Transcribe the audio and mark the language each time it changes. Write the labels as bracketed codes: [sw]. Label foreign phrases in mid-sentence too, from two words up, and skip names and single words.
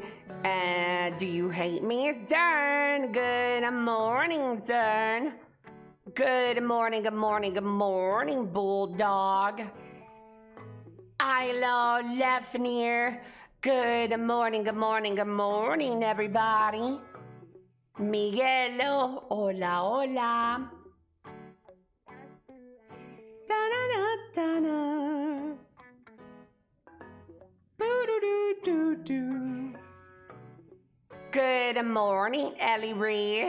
[en] Do you hate me? Zern! Good morning, Zern. Good morning, Bulldog. Ilo Lefnir. Good morning, everybody. [es] Miguelo, hola, hola. Da-da-da-da-da. Boo-doo-doo-doo-doo. [en] Good morning, Elly Ree.